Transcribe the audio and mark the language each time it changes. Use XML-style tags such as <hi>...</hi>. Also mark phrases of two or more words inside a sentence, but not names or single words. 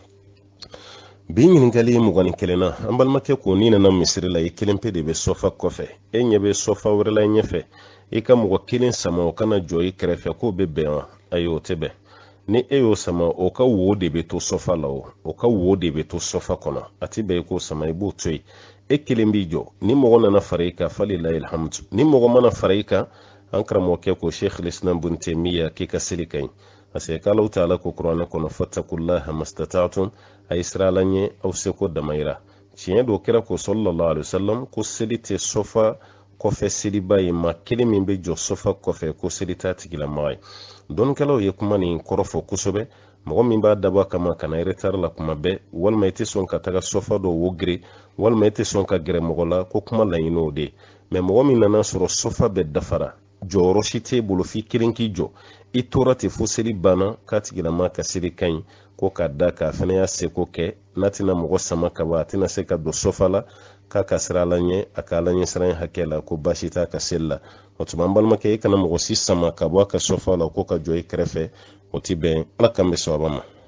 <bm>bi ɲininkali 21 na an balimakɛ ko n'i nana misiri la i kelen pe de bɛ sɔfa kɔfɛ e ɲɛ bɛ sɔfa wɛrɛ la ɲɛfɛ i ka mɔgɔ kelen sama o kana jɔ i kɛrɛfɛ k'o bɛ bɛn wa ayi o tɛ bɛn ni e y'o sama o ka wo de bɛ to sɔfa la o ka wo de bɛ to sɔfa kɔnɔ a ti bɛn i k'o sama i b'o to yen e kelen b'i jɔ ni mɔgɔ nana fara i kan</bm> <ar>فلله الحمد</ar> <bm>ni mɔgɔ mana fara i kan an karamɔgɔkɛ ko Sheikh al-Islam Ibn Taymiyyah k'i ka seli ka ɲi</bm> <fr>parce que</fr> <bm>k'</bm> <ar>الله تعالى</ar> <bm>ko kuranɛ kɔnɔ</bm> <ar>فاتقوا الله ما استطعتم</ar> <bm>a yi sira la ɲɛ aw seko damayira tiɲɛ do kira ko</bm> <ar>صلى الله عليه وسلم</ar> <bm>ko seli tɛ sɔfa kɔfɛ seliba ye maa kelen min bɛ jɔ sɔfa kɔfɛ ko seli t'a tigilamɔgɔ ye dɔnnikɛlaw ye kuma nin kɔrɔfɔ kosɛbɛ mɔgɔ min b'a dabɔ kama kana retard la kuma bɛɛ walima i tɛ sɔn ka taga sɔfa dɔ wogiri walima i tɛ sɔn ka gɛrɛ mɔgɔ la ko kuma laɲini o de mais mɔgɔ min nana sɔrɔ sɔfa bɛ dafara jɔyɔrɔ si t'e bolo f'i kelen k'i jɔ i tora ten fo seli banna k'a tigilama ka seli ka ɲi ko k'a da k'a fana y'a seko kɛ n'a tɛna mɔgɔ sama ka ban a tɛna se ka don sɔfa la k'a ka sira la ɲɛ a k'a la ɲɛ siran hakɛ la ko baasi t'a ka seli la o tuma an balimakɛ i kana mɔgɔ si sama ka bɔ a ka sɔfa la ko ka jɔ i kɛrɛfɛ o ti bɛn ala k'an bɛ sababa ma</bm>